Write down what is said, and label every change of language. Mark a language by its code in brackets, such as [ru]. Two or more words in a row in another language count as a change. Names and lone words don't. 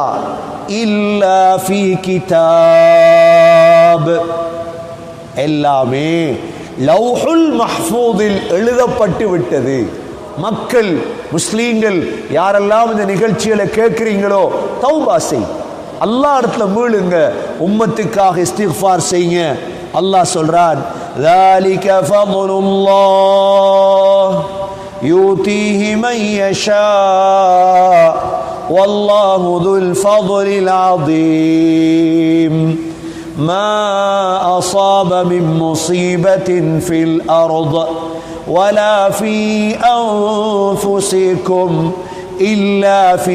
[ar] إلا في كتاب, [ta] எல்லாமே [ar] اللوح المحفوظ [ta] எழுதப்பட்டு விட்டது. மக்கள் முஸ்லீம்கள் யாரெல்லாம் இந்த நிகழ்ச்சிகளை கேட்கிறீங்களோ தௌபா செய், அல்லாஹ் இடத்துல மீளுங்க, உம்மத்துக்காக இஸ்திக்ஃபார் செய்யுங்க. அல்லாஹ் சொல்றான், [ar] ذَلِكَ فَضْلُ اللَّهِ يُؤْتِيهِ مَن يَشَاءُ وَاللَّهُ ذُو الْفَضْلِ الْعَظِيمِ مَا أَصَابَ مِن مُّصِيبَةٍ فِي الْأَرْضِ وَلَا فِي أَنفُسِكُمْ إِلَّا فِي